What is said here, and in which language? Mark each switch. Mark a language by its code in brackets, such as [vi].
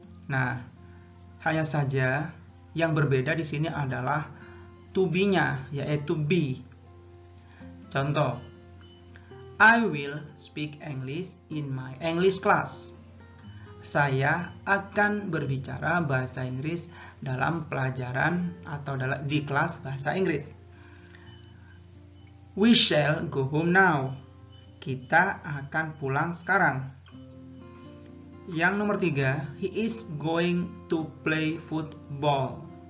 [id] Nah, hanya saja yang berbeda di sini adalah to be-nya, yaitu be. [en] Contoh, I will speak English in my English class. [id] Saya akan berbicara bahasa Inggris dalam pelajaran atau di kelas bahasa Inggris. [en] We shall go home now. [id] Kita akan pulang sekarang. Yang nomor 3, [en] he is going to play football.